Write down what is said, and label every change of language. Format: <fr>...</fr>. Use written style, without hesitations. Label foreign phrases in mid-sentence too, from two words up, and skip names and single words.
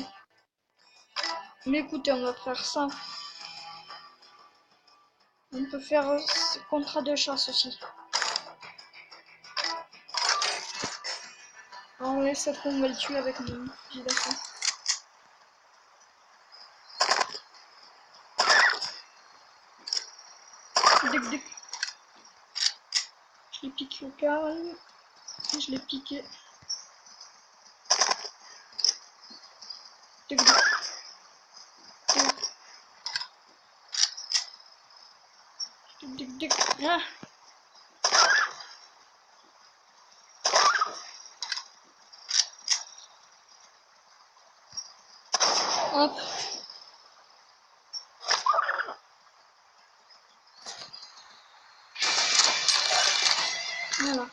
<fr>Mais écoutez, on va faire ça. On peut faire contrat de chasse aussi. En vrai, cette fois, on va le tuer avec mon fusil d'assaut. Dic, dic. Je l'ai piqué au calme. Je l'ai piqué. Dic, dic. Dic, dic, dic. Ah. Hop. Voilà.</fr>